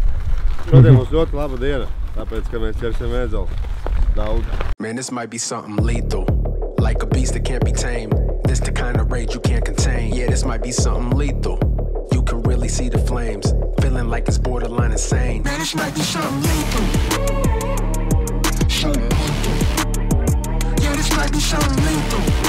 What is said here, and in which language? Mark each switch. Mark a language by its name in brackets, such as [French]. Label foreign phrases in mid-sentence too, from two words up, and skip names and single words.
[Latvian] Šodien mums ļoti laba diena, tāpēc, ka mēs ķersim ēdzelu daudz. [English] Man, this might be something lethal. Like a beast that can't be tamed. This the kind of rage you can't contain. Yeah, this might be something lethal. You can really see the flames. Feeling like it's borderline insane. Man, this might be something lethal. Yeah, this might be something lethal.